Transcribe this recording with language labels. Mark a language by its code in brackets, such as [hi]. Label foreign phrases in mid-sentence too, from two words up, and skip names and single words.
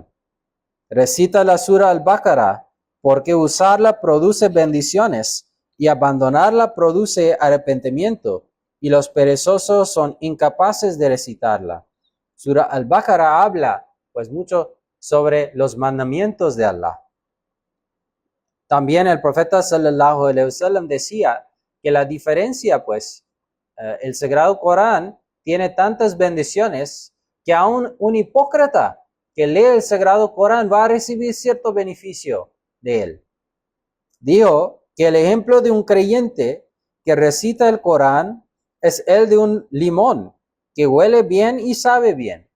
[es] Recita la Sura Al-Baqarah, porque usarla produce bendiciones, y abandonarla produce arrepentimiento, y los perezosos son incapaces de recitarla. Sura Al-Baqarah habla pues mucho sobre los mandamientos de Allah. También el profeta [ar] صلى الله عليه وسلم [es] decía que la diferencia pues el Sagrado Corán tiene tantas bendiciones que aún un hipócrita que lee el Sagrado Corán va a recibir cierto beneficio de él. Dijo que el ejemplo de un creyente que recita el Corán es el de un limón que huele bien y sabe bien.